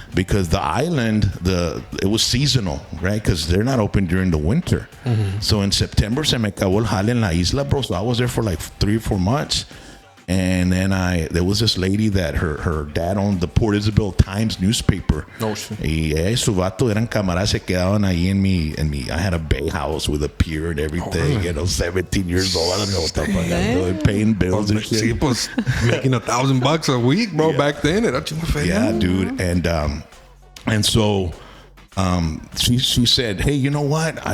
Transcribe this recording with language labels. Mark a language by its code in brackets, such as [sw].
[en] Because the island, it was seasonal, right? Because they're not open during the winter. So in September, [es] se me acabó el jale en la isla, [en] bro. So I was there for like 3 or 4 months. And then there was this lady that her dad owned the Port Isabel Times newspaper. Oh, shit. [es] Y su vato eran camaradas, se quedaban ahí en mi. [en] I had a bay house with a pier and everything. You know, 17 years old. I don't know what the fuck I'm doing, paying bills and shit. [es] Sí, pues [en] making $1,000 a week, bro. Back then, [es] era chingo feo. [en] Yeah, dude. And so she said, hey, you know what?